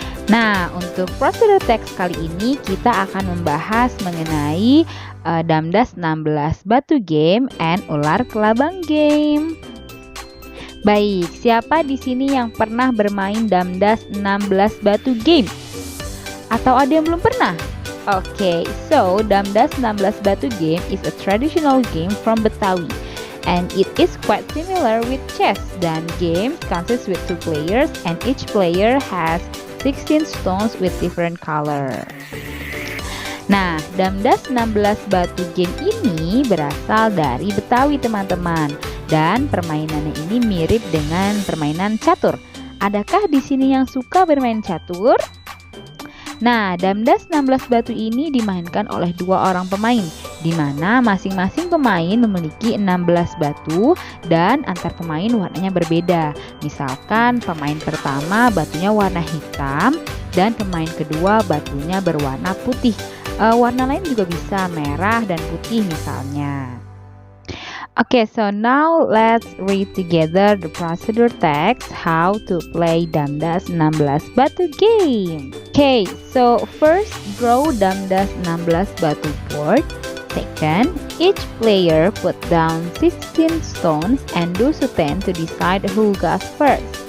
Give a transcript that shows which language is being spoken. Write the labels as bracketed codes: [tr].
[id] Nah, untuk prosedur text kali ini kita akan membahas mengenai Damdas 16 batu game and ular kelabang game. Baik, siapa di sini yang pernah bermain Damdas 16 batu game? Atau ada yang belum pernah? [en] Okay, so Damdas 16 batu game is a traditional game from Betawi and it is quite similar with chess. Dan game consists with 2 players and each player has 16 stones with different color. [id] Nah, Damdas 16 batu game ini berasal dari Betawi, teman-teman. Dan permainannya ini mirip dengan permainan catur. Adakah di sini yang suka bermain catur? Nah, Damdas 16 batu ini dimainkan oleh 2 orang pemain, di mana masing-masing pemain memiliki 16 batu dan antar pemain warnanya berbeda. Misalkan pemain pertama batunya warna hitam dan pemain kedua batunya berwarna putih. Warna lain juga bisa merah dan putih misalnya. [en] Okay, so now let's read together the procedure text how to play Damdas 16 batu game. Okay, so first draw Damdas 16 batu board. Second, each player put down 16 stones and do so 10 to decide who goes first.